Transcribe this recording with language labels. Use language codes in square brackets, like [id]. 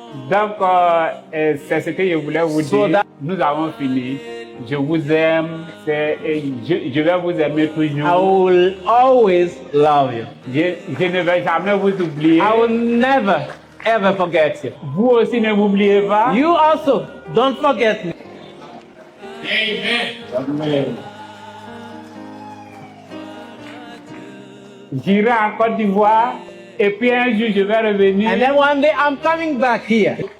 [fr] Donc, c'est ce que je voulais vous dire. Nous avons fini. Je vous aime. Je vais vous aimer toujours. [en] I will always love you. [fr] Je ne vais jamais vous oublier. [en] I will never, ever forget you. [fr] Vous aussi ne m'oubliez pas. [en] You also, don't forget me. [fr] Amen. J'irai en Côte d'Ivoire et puis un jour je vais revenir. [en] And then one day I'm coming back here.